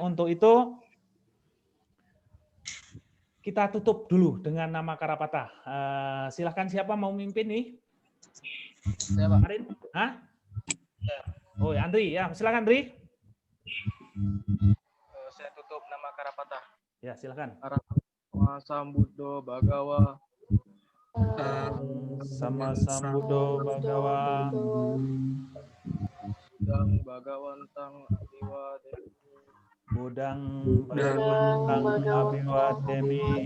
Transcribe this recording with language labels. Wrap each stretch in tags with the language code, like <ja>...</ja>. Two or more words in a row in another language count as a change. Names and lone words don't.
<id>Untuk itu kita tutup dulu dengan nama Karapatah. Silahkan siapa mau mimpin nih? Saya, Pak. Karin? Hah? Oh, Andri ya, silakan Andri. Saya tutup nama Karapatah. Ya, silakan.</id> <pi>Sambudo Bagawa. Sama Sambudo Bagawa. Budang Bagawantang Abiwa Demi. Budang Bagawantang Abiwa Demi.</pi>